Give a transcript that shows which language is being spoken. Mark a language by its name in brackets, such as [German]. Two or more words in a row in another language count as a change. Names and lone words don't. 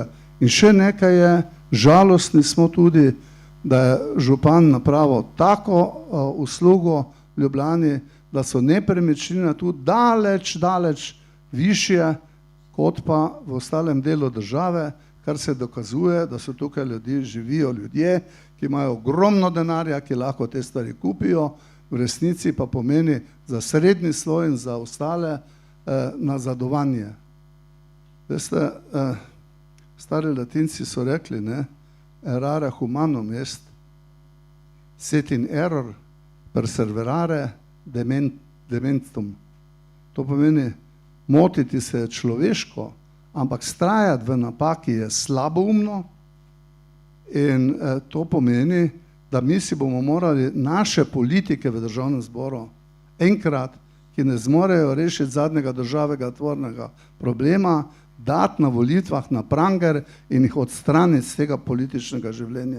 [Slovenian] In še nekaj je, žalostni smo tudi, da je župan napravil tako uslugo v Ljubljani, da so nepremičnine tu daleč višje, kot pa v ostalem delu države, kar se dokazuje, da so tukaj živijo ljudje, ki imajo ogromno denarja, ki lahko te stvari kupijo, v resnici pa pomeni za srednji sloj in za ostale nazadovanje. Veste, stari Latinci so rekli, ne, [Latin] errare humanum est, set in error perseverare dementum. [Slovenian] To pomeni, motiti se je človeško, ampak vztrajati v napaki je slaboumno, in to pomeni, da mi si bomo morali naše politike v Državnem zboru enkrat, ki ne zmorejo rešiti zadnjega državnega tvornega problema, dati na volitvah na pranger in jih odstraniti z tega političnega življenja.